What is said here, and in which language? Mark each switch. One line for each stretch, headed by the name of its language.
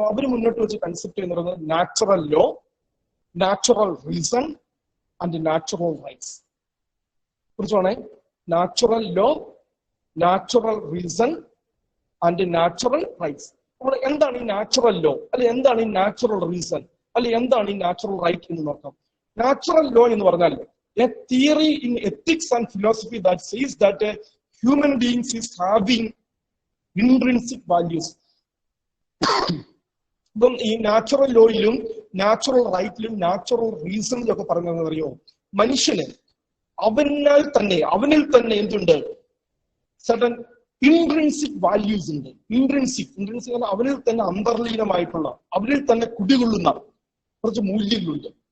Malayalam: അപ്പൊ അവർ മുന്നോട്ട് വെച്ച കൺസെപ്റ്റ് എന്ന് പറയുന്നത് natural law, natural reason and natural rights. കുറിച്ചാണ് natural law, natural reason and natural rights. നമ്മൾ എന്താണ് ഈ നാച്ചുറൽ ലോ, അല്ലെ എന്താണ് ഈ നാച്ചുറൽ റീസൺ, അല്ലെ എന്താണ് ഈ നാച്ചുറൽ റൈറ്റ് എന്ന് നോക്കാം. നാച്ചുറൽ ലോ എന്ന് പറഞ്ഞാൽ
English: a theory in ethics and philosophy that says that human beings is having intrinsic values.
Malayalam: ഇപ്പം ഈ നാച്ചുറൽ ലോയിലും നാച്ചുറൽ റൈറ്റിലും നാച്ചുറൽ റീസണിലും ഒക്കെ പറഞ്ഞതെന്ന് അറിയോ, മനുഷ്യന് അവനിൽ തന്നെ എന്തുണ്ട്, സർട്ടൻ ഇൻട്രിൻസിക് വാല്യൂസ് ഉണ്ട്. ഇൻട്രിൻസിക് അവനിൽ തന്നെ അന്തർലീനമായിട്ടുള്ള, അവനിൽ തന്നെ കുടികൊള്ളുന്ന കുറച്ച് മൂല്യങ്ങളുണ്ട്.